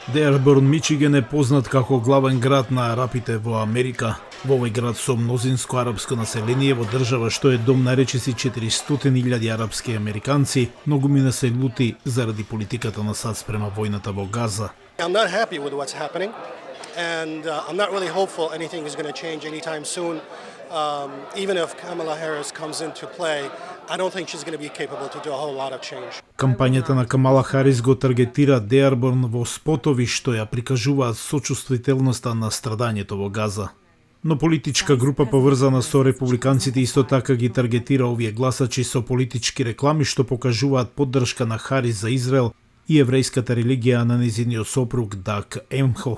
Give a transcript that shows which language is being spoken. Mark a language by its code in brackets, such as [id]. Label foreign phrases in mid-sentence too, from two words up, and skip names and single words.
[mk] Деарборн, Мичиген е познат како главен град на арапите во Америка. Во овој град со мнозинско арапско население во држава што е дом на речиси 400.000 арапски американци, многумина се лути заради политиката на САД спрема војната во Газа. [en] I'm not happy with what's happening, and I'm not really hopeful anything is going to change anytime soon. Even if Kamala Harris comes into play, I don't think she's going to be capable to do a whole lot of change. [mk] Кампањата на Камала Харис го таргетира Деарборн во спотови што ја прикажуваат сочувствителноста на страдањето во Газа. Но политичка група поврзана со републиканците исто така ги таргетира овие гласачи со политички реклами што покажуваат поддршка на Харис за Израел и еврејската религија на нејзиниот сопруг Даг Емхов.